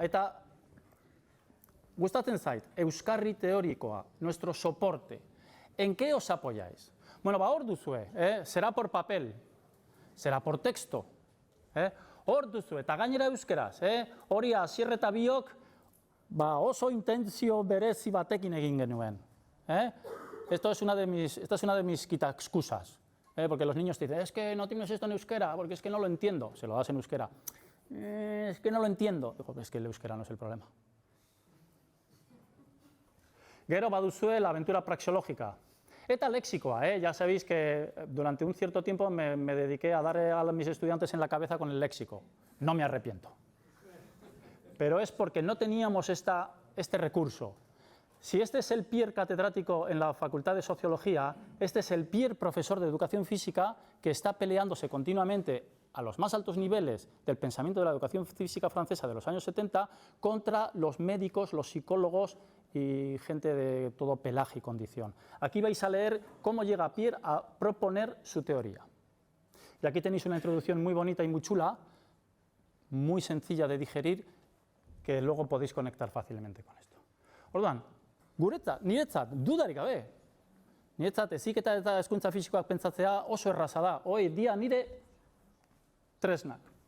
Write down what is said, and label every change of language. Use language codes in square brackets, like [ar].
[eu] Eta gustatzen zait, euskarri teorikoa, [es] nuestro soporte. ¿En qué os apoyáis? Bueno, [eu] hor duzue, [es] será por papel, será por texto. [eu] Hor duzue, eta gainera euskeraz, hori Asier eta biok oso intentzio berezi batekin egin genuen. [es] Esta es una de mis quitaexcusas, porque los niños te dicen, es que no tienes esto en euskera, porque es que no lo entiendo. Se lo das en euskera. Es que no lo entiendo. Digo, es que el euskera no es el problema. [eu] Gero baduzue [es] la aventura praxeológica. [eu] Eta lexikoa, [es] ya sabéis que durante un cierto tiempo me dediqué a dar a mis estudiantes en la cabeza con el léxico. No me arrepiento. Pero es porque no teníamos este recurso. Si este es el peer catedrático en la Facultad de Sociología, este es el peer profesor de Educación Física que está peleándose continuamente a los más altos niveles del pensamiento de la educación física francesa de los años 70 contra los médicos, los psicólogos y gente de todo pelaje y condición. Aquí vais a leer cómo llega Pierre a proponer su teoría. Y aquí tenéis una introducción muy bonita y muy chula, muy sencilla de digerir, que luego podéis conectar fácilmente con esto. [eu] Orduan, niretzat, dudarik gabe, niretzat heziketa eta hezkuntza fisikoak pentsatzea oso erraza da, hoi dia nire tresnak.